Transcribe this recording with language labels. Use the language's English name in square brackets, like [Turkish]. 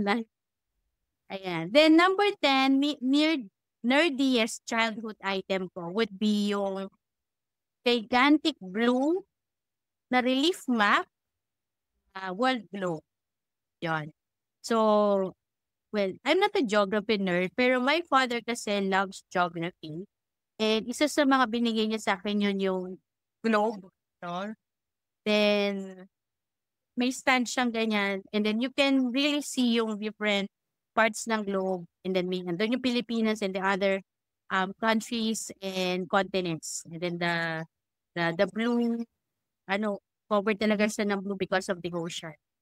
[English] live. Ayan. Then, number 10, nerdiest childhood item ko would be yung gigantic blue na relief map, world globe. Yon. So, well, I'm not a geography nerd, pero my father kasi loves geography. [Filipino] And isa sa mga binigay niya sa akin yun yung globe. No? Then, may stand siyang ganyan. [English] And then, you can really see yung different parts ng globe. And then, may nandun yung Pilipinas and the other countries and continents. And then, the blue, covered talaga siya ng blue because of the ocean.